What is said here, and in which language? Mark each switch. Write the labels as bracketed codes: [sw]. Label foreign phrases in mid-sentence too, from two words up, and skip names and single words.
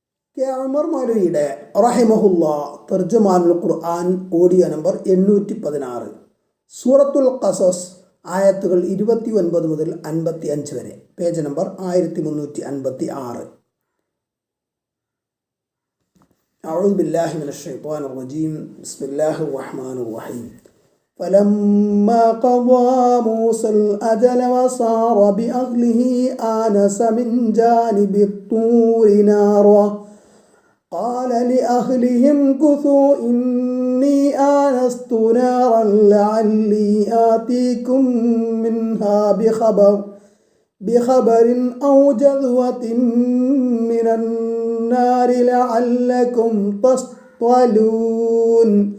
[ml] കെ ഉമർ മൗലവിയുടെ റഹിമഹുല്ലാ തർജുമാനുൽ ഖുർആൻ ഓഡിയോ നമ്പർ 816 സൂറത്തുൽ ഖസസ് ആയത്തുകൾ 29 മുതൽ 55 വരെ, പേജ് നമ്പർ 1356. [ar] أعوذ بالله من الشيطان الرجيم. بسم الله الرحمن الرحيم. فلما قضى موسى الأجل وصار بأهله آنس من جانب الطور نارا قال لأهلهم كثوا إني آنست نارا لعلي آتيكم منها بخبر أو جذوة من النار لعلكم تصطلون.